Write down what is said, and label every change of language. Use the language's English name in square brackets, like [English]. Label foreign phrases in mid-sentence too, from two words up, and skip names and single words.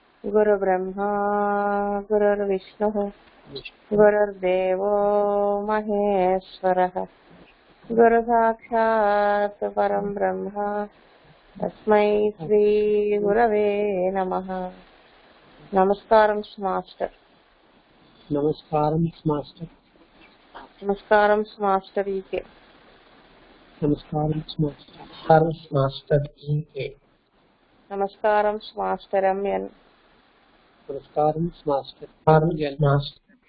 [Sanskrit] गुरुब्रह्मा गुरुर्विष्णुः गुरुर्देवो महेश्वरः गुरुसाक्षात् परं ब्रह्म तस्मै श्री गुरवे नमः। [Telugu] నమస్కారం మాస్టర్। నమస్కారం మాస్టర్. నమస్కారం మాస్టర్ ఈకే. నమస్కారం మాస్టర్. మాస్టర్ ఈకే. నమస్కారం మాస్టర్ ఎంఎన్. నమస్కారం మాస్టర్ మాస్టర్.